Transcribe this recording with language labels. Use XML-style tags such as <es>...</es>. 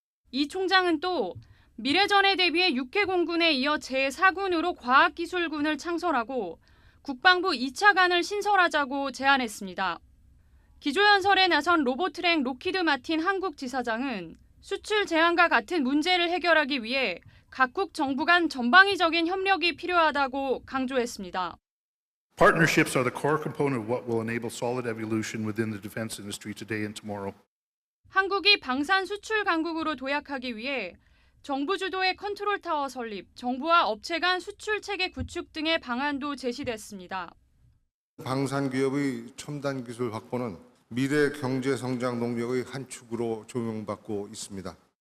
<ko>이 총장은 또 미래전에 대비해 육해공군에 이어 제4군으로 과학기술군을 창설하고 국방부 2차관을 신설하자고 제안했습니다. 기조연설에 나선 로보트랭 로키드 마틴 한국 지사장은 수출 제한과 같은 문제를 해결하기 위해 각국 정부 간 전방위적인 협력이 필요하다고 강조했습니다.</ko> <en>Partnerships are the core component of what will enable solid evolution within the defense industry today and tomorrow.</en> <ko>한국이 방산 수출 강국으로 도약하기 위해 정부 주도의 컨트롤타워 설립, 정부와 업체 간 수출 체계 구축 등의 방안도 제시됐습니다. 방산 기업의 첨단 기술 확보는 미래 경제 성장 동력의 한 축으로 조명받고 있습니다.</ko>